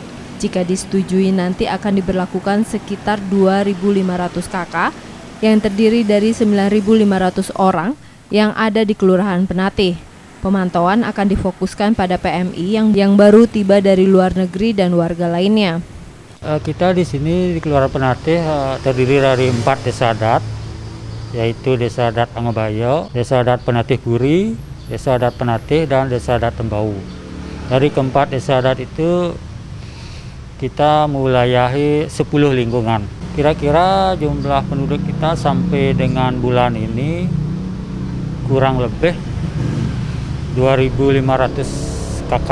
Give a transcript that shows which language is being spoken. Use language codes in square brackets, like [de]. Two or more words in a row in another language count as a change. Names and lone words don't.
[id] Jika disetujui nanti akan diberlakukan sekitar 2.500 KK yang terdiri dari 9.500 orang yang ada di Kelurahan Penatih. Pemantauan akan difokuskan pada PMI yang baru tiba dari luar negeri dan warga lainnya. Kita di sini di Kelurahan Penatih terdiri dari 4 desa adat, yaitu Desa Adat Angobayo, Desa Adat Penatih Guri, Desa Adat Penatih, dan Desa Adat Tembau. Dari keempat desa adat itu kita mewilayahi 10 lingkungan. Kira-kira jumlah penduduk kita sampai dengan bulan ini kurang lebih 2.500 KK.